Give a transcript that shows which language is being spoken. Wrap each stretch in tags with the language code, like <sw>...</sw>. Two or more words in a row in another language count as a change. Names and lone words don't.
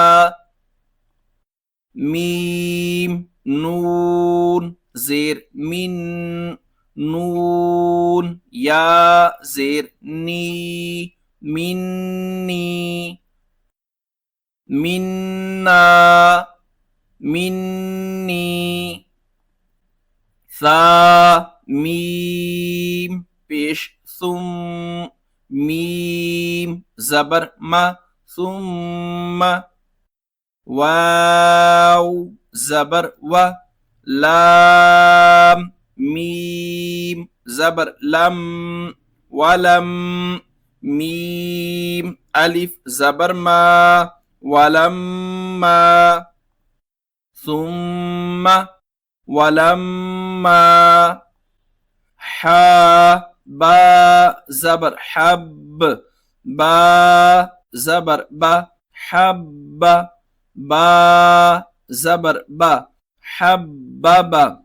<ur>میم نون زیر من نون یا زیر نی منی منا منی ثا میم پیش ثم میم زبر ما ثم واو زبر و لام میم زبر لم ولم میم الف زبر ما ولما ثم ولما ہا با زبر حب با زبر با حب با زبر با حبا</ur>